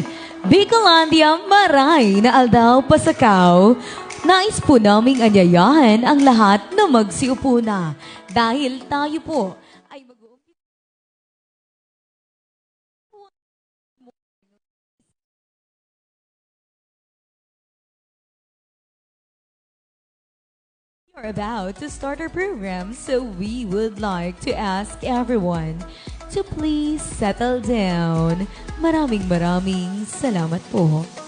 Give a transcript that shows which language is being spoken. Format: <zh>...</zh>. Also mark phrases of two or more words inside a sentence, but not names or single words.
<bik>Bicolandia, maray na aldaw pasakaw.</bik> <tl>Nais po naming anyayahan ang lahat na magsiupo na dahil tayo po ay mag-uumpisa.</tl> <en>We're about to start our program, so we would like to ask everyone to please settle down.</en> <tl>Maraming salamat po.</tl>